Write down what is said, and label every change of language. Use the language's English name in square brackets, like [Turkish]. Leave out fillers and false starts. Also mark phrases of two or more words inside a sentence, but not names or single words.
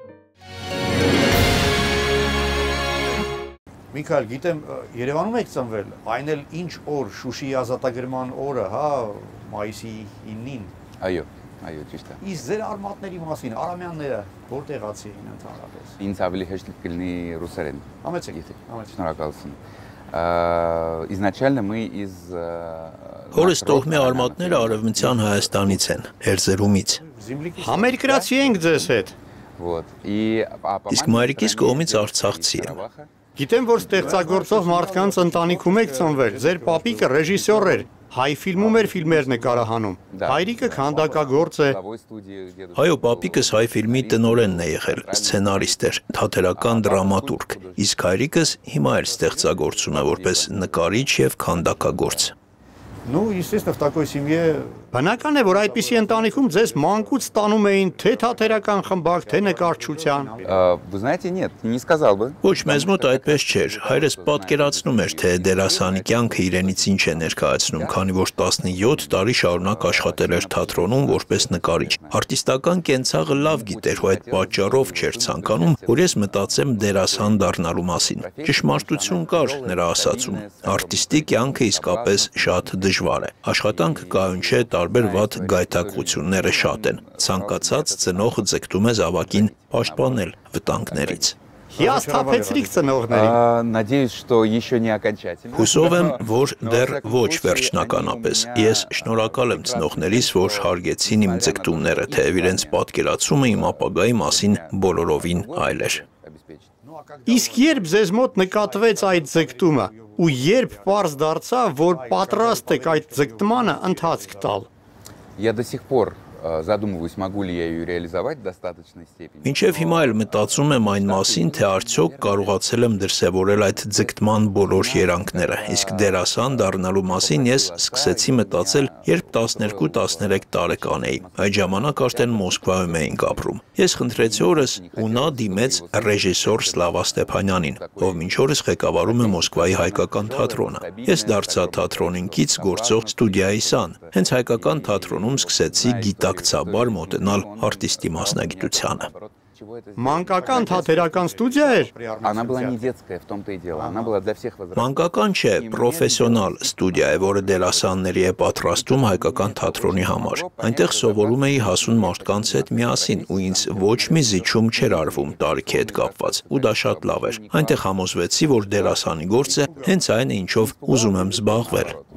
[Armenian] Միքայել, գիտեմ, Երևանում եք ծնվել, այն էլ ինչ օր, Շուշիի ազատագրման օրը, հա, մայիսի 9-ին։ Այո, ճիշտ է։ Իսկ ձեր արմատների մասին, Արամյանները որտեղացի էին ընդհանրապես։ Ինձ ավելի հեշտ կլինի ռուսերեն։ Համեցեք, [Russian] Շնորհակալություն։ Изначально мы из [Armenian] Հորս տոհմի արմատները արևմտյան Հայաստանից են, Հերձերումից։ Համերկրացի ենք ձեզ հետ։ Իսկ մայրիկիս կողմից արցախցի եմ։ Գիտեմ, որ ստեղծագործող մարդկանց ընտանիքում եք ծնվել, ձեր պապիկը ռեժիսոր էր, հայ ֆիլմում էր ֆիլմեր նկարահանում, հայրիկը քանդակագործ է։ Այո, պապիկս հայ ֆիլմի տնօրենն է եղել, սցենարիստ էր, թատերական դրամատուրգ, իսկ հայրիկս հիմա էլ ստեղծագործում է որպես նկարիչ եւ քանդակագործ։ [Russian] Ну, естественно, в такой семье [Armenian] բնական է, որ այդպիսի ընտանիքում ձեզ մանկուց տանում էին թե թատերական խմբակ, թե նկարչության։ [Russian] Вы знаете, нет, не сказал бы. [Armenian] Ոչ մեզ մոտ այդպես չէր։ Հայրս պատկերացնում էր, թե դերասանի կյանքը իրենից ինչ է ներկայացնում, քանի որ 17 տարի շարունակ աշխատել էր թատրոնում որպես նկարիչ։ Արտիստական կենցաղը լավ գիտեր, ու այդ պատճառով չէր ցանկանում, որ ես մտածեմ դերասան դառնալու մասին։ Ճշմարտություն կար նրա ասածում։ Արտիստի կյանքը իսկապես շատ դժվար է։ Աշխատանք կայուն չէ, տարբեր վատ գայթակղությունները շատ են։ Ցանկացած ծնող ձգտում է զավակին պաշտպանել վտանգներից։ Հիասթափեցրիք ծնողներին։ [Russian] Надеюсь, что еще не окончательно. [Armenian] Հուսով եմ, որ դեռ ոչ վերջնականապես։ Ես շնորհակալ եմ ծնողներիս, որ հարգեցին իմ ձգտումները, թեև իրենց պատկերացումը իմ ապագայի մասին բոլորովին այլ էր։ Իսկ երբ ձեզ մոտ նկատվեց այդ ձգտումը, ու երբ պարզ դարձավ, որ պատրաստ եք այդ ձգտմանը ընթացք տալ։ [Russian] Я до сих пор задумываюсь, могу ли я ее реализовать в достаточной степени. [Armenian] Մինչև հիմա էլ մտածում եմ այն մասին, թե արդյոք կարողացել եմ դրսևորել այդ ձգտման բոլոր երանգները, իսկ դերասան դառնալու մասին ես սկսեցի մտածել, երբ 12-13 տարեկան էի։ Այդ ժամանակ արդեն Մոսկվայում էինք ապրում։ Ես խնդրեցի օրս, ու նա դիմեց ռեժիսոր Սլավա Ստեփանյանին, ով մինչ օրս ղեկավարում է Մոսկվայի հայկական թատրոնը։ Ես դարձա թատրոնին կից գործող ստուդիայի սան։ Հենց հայկական թատրոնում սկսեցի գիտակցաբար մոտենալ արտիստի մասնագիտությանը։ Մանկական թատերական ստուդիա էր։ [Russian] Она была не детская, в том-то и дело. Она была для всех возрастов. [Armenian] Մանկական չէ, պրոֆեսիոնալ ստուդիա է, որը դերասանների է պատրաստում հայկական թատրոնի համար։ Այնտեղ սովորում էի հասուն մարդկանց հետ միասին, ու ինձ ոչ մի զիջում չէր արվում տարիքի հետ կապված, ու դա շատ լավ էր։ Այնտեղ համոզվեցի, որ դերասանի գործը հենց այն է, ինչով ուզում եմ զբաղվել։